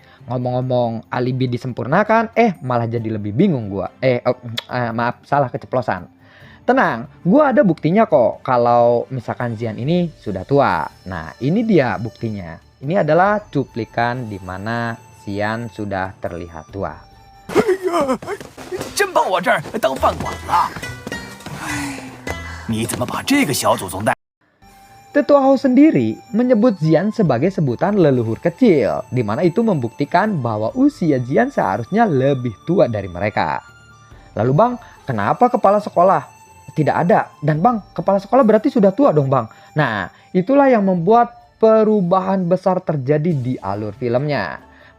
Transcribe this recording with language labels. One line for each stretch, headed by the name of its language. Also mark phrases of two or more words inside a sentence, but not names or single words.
Indonesian: Ngomong-ngomong alibi disempurnakan, malah jadi lebih bingung gua. Maaf, salah keceplosan. Tenang, gua ada buktinya kok kalau misalkan Zian ini sudah tua. Nah, ini dia buktinya. Ini adalah cuplikan di mana Zian sudah terlihat tua.
Chinese: 真把我这儿当饭馆了！哎，你怎么把这个小祖宗带？
Indonesian: Tetua Hou sendiri menyebut Zian sebagai sebutan leluhur kecil, di mana itu membuktikan bahwa usia Zian seharusnya lebih tua dari mereka. Lalu bang, kenapa kepala sekolah tidak ada? Dan bang, kepala sekolah berarti sudah tua dong bang. Nah, itulah yang membuat perubahan besar terjadi di alur filmnya.